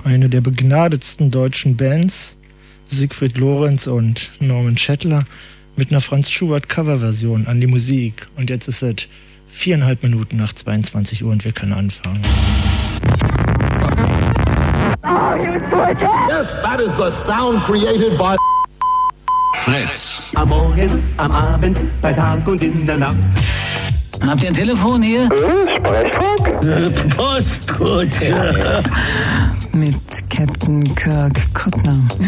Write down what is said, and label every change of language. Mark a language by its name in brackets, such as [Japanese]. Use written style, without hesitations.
[German] der begnadetsten deutschen Bands, Siegfried Lorenz und Norman Schettler, mit einer Franz Schubert Coverversion an die Musik. Und jetzt ist es 4,5 Minuten nach 22 Uhr und wir können anfangen. [English] Yes, that is the sound created by Fritz. [German] Am Morgen, am Abend, bei Tag und in der Nacht. Habt ihr ein Telefon hier? Sprechfunk? Postkutsche. Mit Captain Kirk Kuttner.